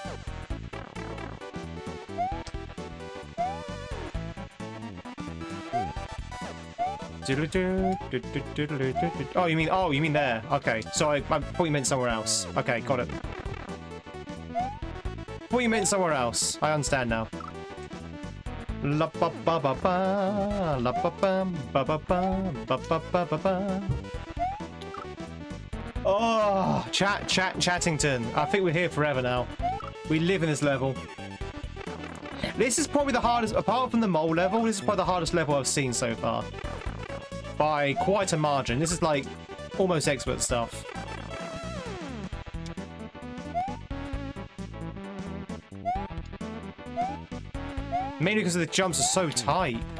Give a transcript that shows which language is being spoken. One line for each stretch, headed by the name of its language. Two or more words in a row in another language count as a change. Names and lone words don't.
English: Oh, you mean there. Okay, so I thought you meant somewhere else. Okay, got it. Thought you meant somewhere else. I understand now. La ba ba ba ba, la ba ba ba ba ba ba ba ba ba. Oh, Chattington. I think we're here forever now. We live in this level. This is probably the hardest, apart from the mole level. This is probably the hardest level I've seen so far. By quite a margin. This is like almost expert stuff. Mainly because the jumps are so tight.